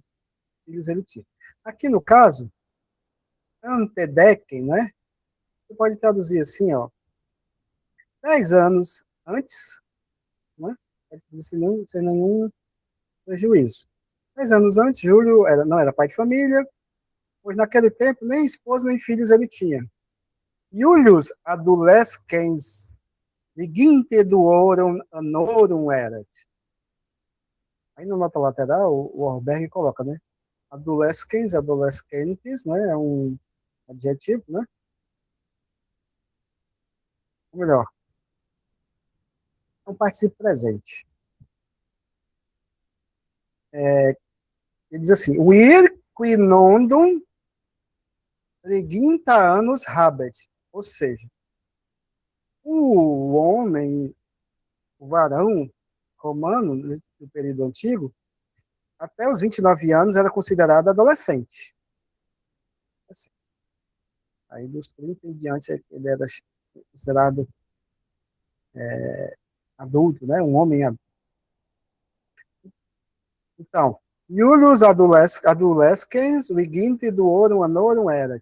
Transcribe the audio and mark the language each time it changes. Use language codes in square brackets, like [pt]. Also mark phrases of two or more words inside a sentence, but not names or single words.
[pt] Aqui no caso, antedecem, né? Você pode traduzir assim, ó. 10 anos antes, né? Sem nenhum prejuízo. 10 anos antes, Júlio não era pai de família, pois naquele tempo nem esposa nem filhos ele tinha. [la] Iulius adolescens viginte duorum annorum erat. [pt] Aí na nota lateral, o Orberg coloca, né? [la] Adolescens, adolescentes, né? [pt] É um adjetivo, né? Ou melhor, é um participo presente. Ele diz assim, [la] vir qui nondum triginta anos habet. [pt] Ou seja, o homem, o varão romano, no período antigo, até os 29 anos era considerado adolescente. Assim. Aí dos 30 em diante ele era considerado adulto, né? Um homem adulto. Então, [la] Iulius adolescens viginte duorum annorum erat.